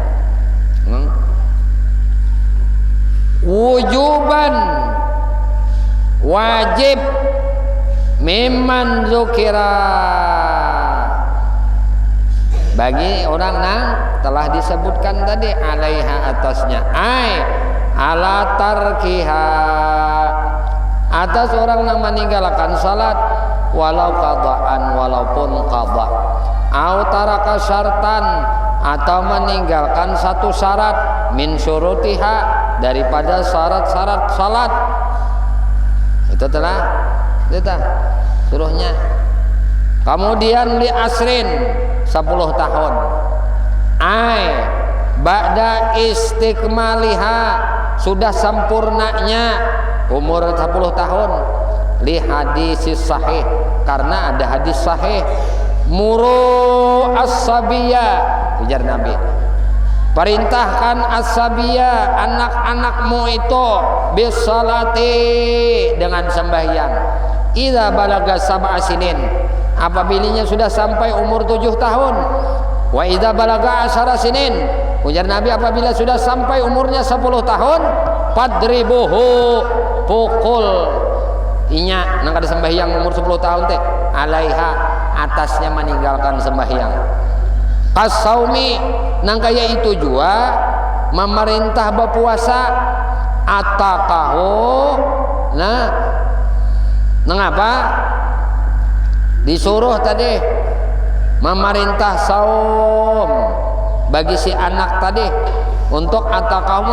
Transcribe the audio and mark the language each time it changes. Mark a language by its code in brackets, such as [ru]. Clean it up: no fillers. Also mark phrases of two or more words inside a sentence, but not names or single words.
[bjn] Wujuban, wajib, [ar] ممن ذكر, [bjn] bagi orang nang telah disebutkan [ar] tadi, alaiha, atasnya, أي على تركها, [id] atas orang yang meninggalkan salat, [ar] ولو قضاء, [id] walaupun qada, [ar] أو ترك شرطا, [id] atau meninggalkan satu syarat, [ar] من شروطها, [id] daripada syarat-syarat salat. Itu telah kita suruhnya. Kemudian [ar] لعشر, [id] 10 tahun, [ar] أي بعد استكمالها, [id] sudah sempurnanya umur 10 tahun, [ar] لحديث صحيح, [id] karena ada hadis sahih, [ar] مروا الصبي, [id] ujar Nabi, perintahkan as-sabiya, anak-anakmu itu, bisalati, dengan sembahyang, [ar] إذا بلغ سبع سنين, [id] apabila sudah sampai umur 7 tahun, [ar] وإذا بلغ 10 سنين, [bjn] ujar Nabi, apabila sudah sampai umurnya 10 tahun, fadribuhu, pukul, inya nang kada sembahyang umur 10 tahun teh alaiha atasnya meninggalkan sembahyang. Qasaumi nang kaya itu jua memerintah berpuasa atakahu nah nangapa disuruh tadi memerintah saum bagi si anak tadi untuk atakahu